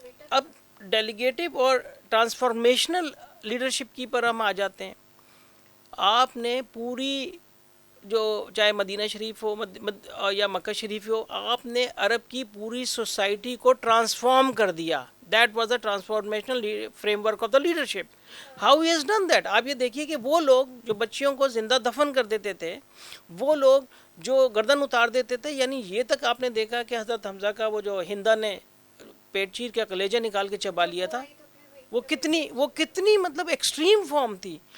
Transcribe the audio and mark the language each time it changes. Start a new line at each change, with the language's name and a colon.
Urdu: اب ڈیلیگیٹو اور transformational leadership کی پر ہم آ جاتے ہیں. آپ نے پوری جو چاہے مدینہ شریف ہو یا مکہ شریف ہو, آپ نے عرب کی پوری سوسائٹی کو ٹرانسفارم کر دیا.
English: That was a transformational framework of the leadership. How he has done that.
Urdu: آپ یہ دیکھیے کہ وہ لوگ جو بچیوں کو زندہ دفن کر دیتے تھے, وہ لوگ جو گردن اتار دیتے تھے, یعنی یہ تک آپ نے دیکھا کہ حضرت حمزہ کا وہ جو ہندا نے پیٹ چیر کے کلیجہ نکال کے چبا لیا تھا, وہ کتنی مطلب ایکسٹریم فارم تھی.